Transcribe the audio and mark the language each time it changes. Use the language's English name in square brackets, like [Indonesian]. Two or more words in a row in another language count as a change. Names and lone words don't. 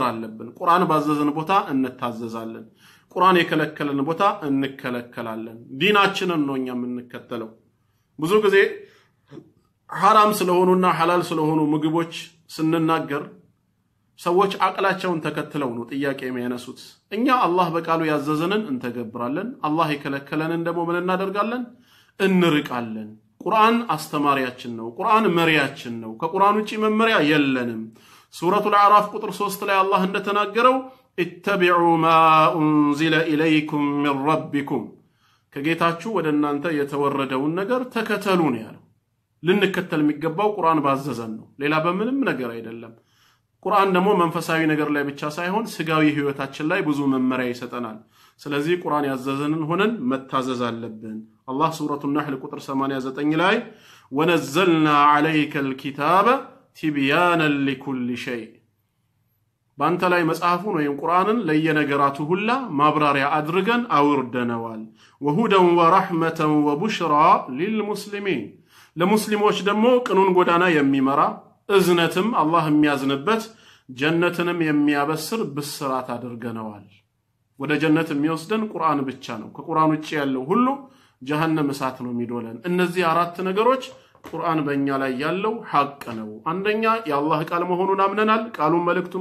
[Amharic] አለብን ቁርአን ባዘዘን ቦታ እንታዘዛለን ቁርአን የከለከለን ቦታ እንከለከላለን ዲናችንን ነው እኛ የምንከተለው ብዙ ጊዜ حرام ስለሆኑና ሐላል ስለሆኑ ምግቦች ስንናገር ሰዎች አቅላቸውን ተከትለው ነው ጥያቄ የሚያነሱት እኛ አላህ በቃሉ ያዘዘንን እንተገብራለን አላህ የከለከለንን ደግሞ ምን እናደርጋለን እንርቃለን ቁርአን አስተማሪያችን ነው ቁርአን መሪያችን ነው ከቁርአን ውጪ መመሪያ የለንም ሱረቱል አዕራፍ ቁጥር 3 ላይ አላህ እንደተናገረው [Arabic] اتبعوا ما أنزل إليكم من ربكم [Amharic] ከጌታችሁ ወደ እናንተ የተወረደውን ነገር ተከተሉ ነው ያለው ልንከተል የሚገባው ቁርአን ባዘዘን ነው ሌላ በምንም ነገር አይደለም ቁርአን ደግሞ መንፈሳዊ ነገር ላይ ብቻ ሳይሆን ስጋዊ ህይወታችን ላይ ብዙ መመሪያ ይሰጠናል ስለዚህ ቁርአን ያዘዘንን ሆነን መታዘዝ አለብን አላህ ሱረቱን ነህል ቁጥር 89 ላይ [Arabic] ونزلنا عليك الكتاب تبيانا لكل شيء [Amharic] ባንተ ላይ መጽሐፉን ወይም ቁርአንን ለየነገራቱ ሁላ ማብራሪያ አድርገን አውርደነዋል [Arabic] وهدى ورحمة وبشرى للمسلمين [Amharic] ለሙስሊሞች ደግሞ ቅኑን ጎዳና የሚመራ እዝነትም አላህ የሚያዝንበት ጀነትንም የሚያበስር ብስራት አድርገነዋል ወደ ጀነት የሚወስደን ቁርአን ብቻ ነው ከቁርአን ውጪ ያለው ሁሉ ጀሃነም እሳት ነው የሚዶለን እነዚህ አራት ነገሮች ቁርአን በእኛ ላይ ያለው ሐቅ ነው አንደኛ የአላህ ቃል መሆኑን አምነናል ቃሉን መልእክቱም